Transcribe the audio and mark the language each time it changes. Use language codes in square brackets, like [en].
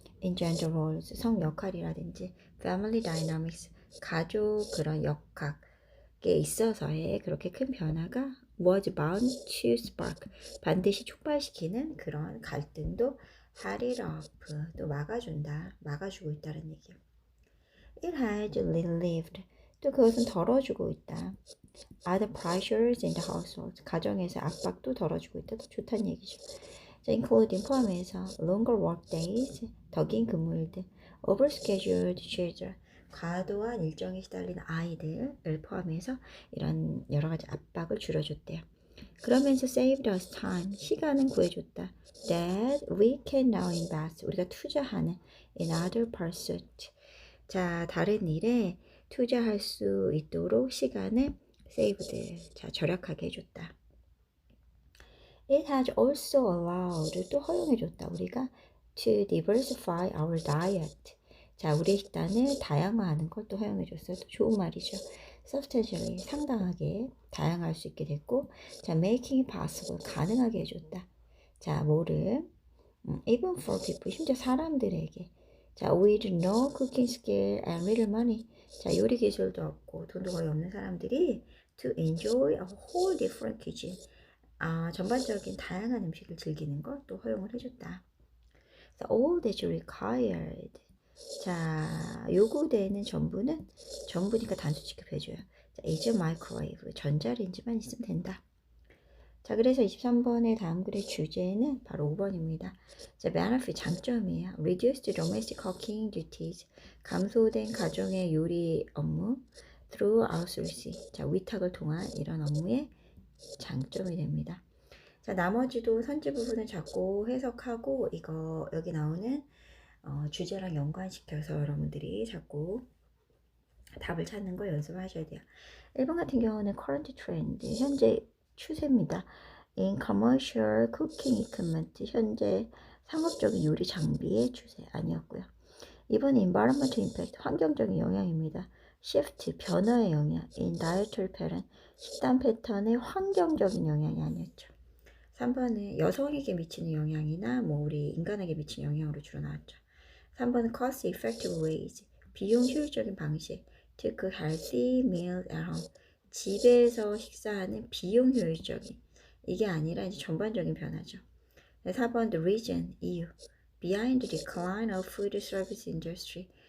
[en] in gender roles, [ko] 성 역할이라든지 [en] family dynamics, [ko] 가족 그런 역학에 있어서의 그렇게 큰 변화가 [en] was bound to spark, [ko] 반드시 촉발시키는 그런 갈등도 [en] had it up, [ko] 또 막아주고 있다는 얘기예요. [en] It had relieved, [ko] 또 그것은 덜어주고 있다. [en] Other pressures in the household, [ko] 가정에서 압박도 덜어주고 있다. 더 좋다는 얘기죠. 자, including 포함해서 [en] longer work days, [ko] 더 긴 근무일들, [en] overscheduled children, [ko] 과도한 일정에 시달린 아이들을 포함해서 이런 여러 가지 압박을 줄여줬대요. [en] 그러면서 saved us time, [ko] 시간은 구해줬다. [en] That we can now invest, [ko] 우리가 투자하는 [en] in other pursuit. [ko] 자, 다른 일에 투자할 수 있도록 시간을 saved, 자, 절약하게 해줬다. [en] It has also allowed, [ko] 또 허용해줬다. 우리가 [en] to diversify our diet. [ko] 자, 우리의 식단을 다양화하는 걸 또 허용해줬어요. 또 좋은 말이죠. Substantially, 상당하게 다양할 수 있게 됐고, 자, [en] making it possible, [ko] 가능하게 해줬다. 자, 뭐를 [en] even for people, [ko] 심지어 사람들에게. [en] 자, with no cooking skill and little money. [ko] 자, 요리 기술도 없고 돈도 거의 없는 사람들이 [en] to enjoy a whole different cuisine. [ko] 전반적인 다양한 음식을 즐기는 걸 또 허용을 해줬다. [en] So all that you required. [ko] 자, 요구되는 전부니까 단수 취급해줘요. [en] 자, is a microwave. [ko] 전자레인지만 있으면 된다. 자, 그래서 23번의 다음 글의 주제는 바로 5번입니다. 자, benefit 장점이에요. [en] Reduced domestic cooking duties. [ko] 감소된 가정의 요리 업무. [en] Through outsourcing. [ko] 자, 위탁을 통한 이런 업무의 장점이 됩니다. 자, 나머지도 선지 부분을 잡고 해석하고 이거 여기 나오는 주제랑 연관시켜서 여러분들이 자꾸 답을 찾는 거 연습하셔야 돼요. 1번 같은 경우는 current trend, 현재 추세입니다. [en] In commercial cooking equipment, [ko] 현재 상업적인 요리 장비의 추세 아니었고요. 2번 [en] environmental impact, [ko] 환경적인 영향입니다. shift, 변화의 영향. [en] in dietary pattern, [ko] 식단 패턴의 환경적인 영향이 아니었죠. 3번은 여성에게 미치는 영향이나 우리 인간에게 미치는 영향으로 주로 나왔죠. 3번은 [en] cost effective ways, [ko] 비용 효율적인 방식. [en] to cook healthy meals at home, [ko] 집에서 식사하는 비용 효율적인, 이게 아니라 이제 전반적인 변화죠. 4번 [en] the reason, [ko] 이유. [en] behind the decline of food service industry.